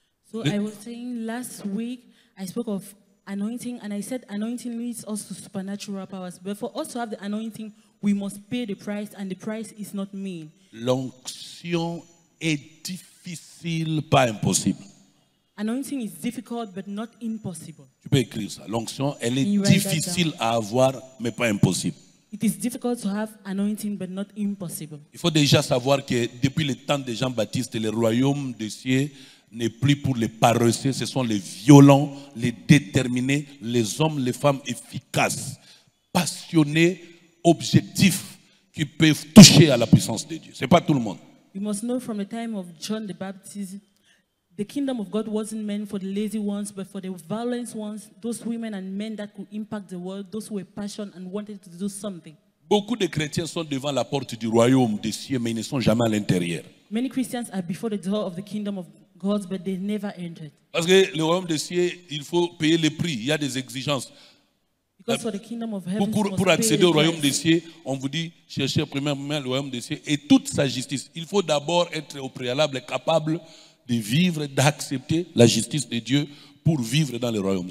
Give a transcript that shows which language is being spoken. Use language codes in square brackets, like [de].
[en] So I was saying last week, I spoke of anointing, and I said anointing leads us to supernatural powers. But for us to have the anointing, we must pay the price, and the price is not mean. [fr] L'onction est difficile, pas impossible. [en] Anointing is difficult, but not impossible. [fr] Tu peux écrire ça. L'onction, elle est difficile à avoir, mais pas impossible. [en] It is difficult to have anointing, but not impossible. [fr] Il faut déjà savoir que depuis le temps de Jean-Baptiste, le royaume des cieux n'est plus pour les paresseux, ce sont les violents, les déterminés, les hommes, les femmes efficaces, passionnés, objectifs, qui peuvent toucher à la puissance de Dieu. Ce n'est pas tout le monde. [en] You must know from the time of John the Baptist, the kingdom of God wasn't meant for the lazy ones, but for the violent ones, those women and men that could impact the world, those who were passionate and wanted to do something. [fr] Beaucoup de chrétiens sont devant la porte du royaume des cieux, mais ils ne sont jamais à l'intérieur. [en] Many Christians are before the door of the kingdom of God, but they never entered. [fr] Parce que le royaume des cieux, il faut payer le prix. Il y a des exigences. [en] Because for the kingdom of heaven, [fr] Pour accéder au royaume des cieux, on vous dit, cherchez premièrement le royaume des cieux et toute sa justice. Il faut d'abord être au préalable capable de vivre, d'accepter la justice de Dieu pour vivre dans le royaume.